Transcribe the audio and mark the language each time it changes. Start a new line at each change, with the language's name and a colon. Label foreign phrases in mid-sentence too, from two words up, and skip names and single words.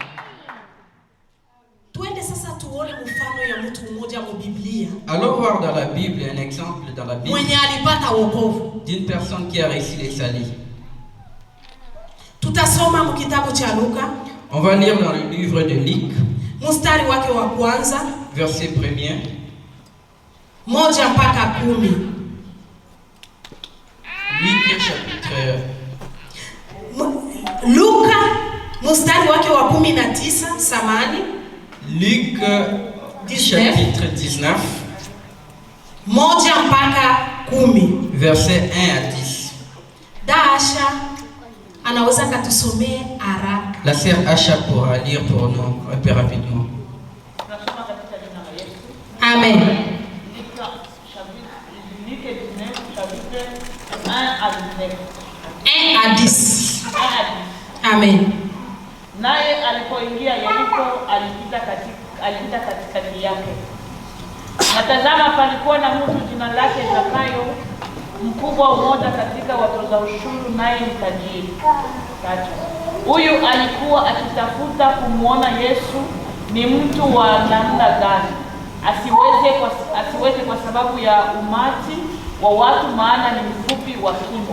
Swahili: Twende sasa tuone mfano ya mtu mmoja mu Biblia
French: Allons voir dans la Bible un exemple dans la Bible
Swahili: mwenye alipata wokovu.
French: d'une personne qui a reçu les salis.
Swahili: Tutasoma mu kitabu cha Luka,
French: On va lire dans le livre de Luc,
Swahili: mstari wake wa kwanza,
French: verset 1er,
Swahili: 1 mpaka 10.
French: Luc chapitre
Swahili: Luka mstari wake wa 19, samani.
French: Luc chapitre 19,
Swahili: 1 mpaka 10.
French: verset 1 à 10.
Swahili: Dasha anaweza katusomee haraka.
French: La sœur Acha pourra lire pour nous un peu rapidement. Amen. Luc 19, chapitre 1 à 19. 1 à 10. Amen.
Swahili: Naye alipoingia Yeriko alipita katikati yake. Na tazama, palikuwa na mtu jina lake Zakayo, mkubwa mmoja katika watoza ushuru, naye ni tajiri. Huyu alikuwa akitafuta kumwona Yesu ni mtu wa namna gani, asiweze kwa sababu ya umati wa watu, maana ni mfupi wa kimo.